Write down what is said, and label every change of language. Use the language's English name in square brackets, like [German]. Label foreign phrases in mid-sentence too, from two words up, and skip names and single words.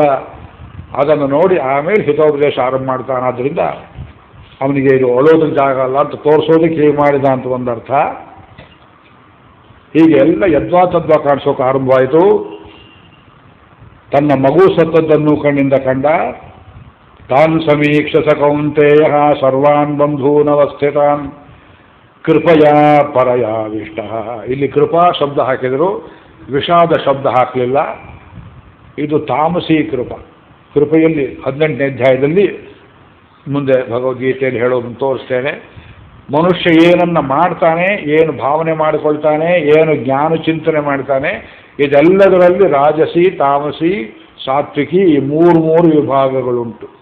[Kannada] ಅದನ್ನು ನೋಡಿ ಆಮೇಲೆ ಹಿತೋಪದೇಶ ಆರಂಭ ಮಾಡ್ತಾನೆ. ಆದ್ದರಿಂದ ಅವನಿಗೆ ಇದು ಅಳೋದಕ್ಕೆ ಜಾಗ ಅಲ್ಲ ಅಂತ ತೋರಿಸೋದಕ್ಕೆ ಹೀಗೆ ಮಾಡಿದ ಅಂತ ಒಂದರ್ಥ. ಹೀಗೆ ಎಲ್ಲ ಯದ್ವಾ ತದ್ವಾ ಕಾಣಿಸೋಕೆ ಆರಂಭವಾಯಿತು. ತನ್ನ ಮಗು ಸತ್ತದ್ದನ್ನು ಕಣ್ಣಿಂದ ಕಂಡ. [Sanskrit] ತಾನ್ ಸಮೀಕ್ಷಸ ಕೌಂತೆಯ ಸರ್ವಾನ್ ಬಂಧೂನವಸ್ಥಿತಾನ್ ಕೃಪಯಾ ಪರಯಾವಿಷ್ಟ. [Kannada] ಇಲ್ಲಿ ಕೃಪಾ ಶಬ್ದ ಹಾಕಿದರು, ವಿಷಾದ ಶಬ್ದ ಹಾಕಲಿಲ್ಲ. ಇದು ತಾಮಸಿ ಕೃಪಾ. ಕೃಪೆಯಲ್ಲಿ 18ನೇ ಅಧ್ಯಾಯದಲ್ಲಿ ಮುಂದೆ ಭಗವದ್ಗೀತೆಯಲ್ಲಿ ಹೇಳೋದನ್ನು ತೋರಿಸ್ತೇನೆ. ಮನುಷ್ಯ ಏನನ್ನ ಮಾಡ್ತಾನೆ, ಏನು ಭಾವನೆ ಮಾಡಿಕೊಳ್ತಾನೆ, ಏನು ಜ್ಞಾನ ಚಿಂತನೆ ಮಾಡ್ತಾನೆ, ಇದೆಲ್ಲದರಲ್ಲಿ ರಾಜಸಿ, ತಾಮಸಿ, ಸಾತ್ವಿಕಿ ಈ ಮೂರು ವಿಭಾಗಗಳುಂಟು.